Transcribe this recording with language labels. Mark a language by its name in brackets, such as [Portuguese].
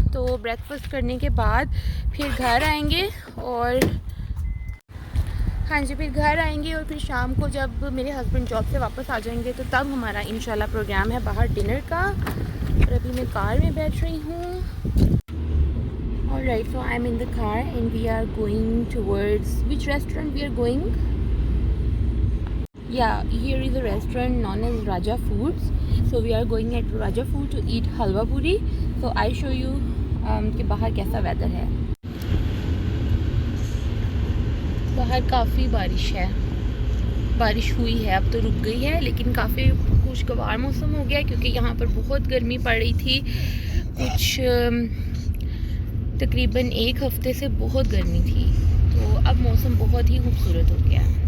[Hindi] तो ब्रेकफास्ट करने के बाद फिर घर आएंगे और फिर घर आएंगे और फिर शाम को जब मेरे हस्बैंड जॉब से वापस आ जाएंगे तो तब हमारा इंशाल्लाह प्रोग्राम है बाहर डिनर का। और अभी मैं कार में बैठ रही हूँ। [English] Alright, so I'm in the car and we are going towards which restaurant we are going? Yeah, here is a restaurant known as Raja Foods. So we are going at Raja Food to eat halwa puri. So I show you [Hindi] कि बाहर कैसा weather है। बाहर काफ़ी बारिश है, बारिश हुई है, अब तो रुक गई है, लेकिन काफ़ी खुशगवार मौसम हो गया क्योंकि यहाँ पर बहुत गर्मी पड़ रही थी। कुछ तकरीबन एक हफ्ते से बहुत गर्मी थी, तो अब मौसम बहुत ही खूबसूरत हो गया।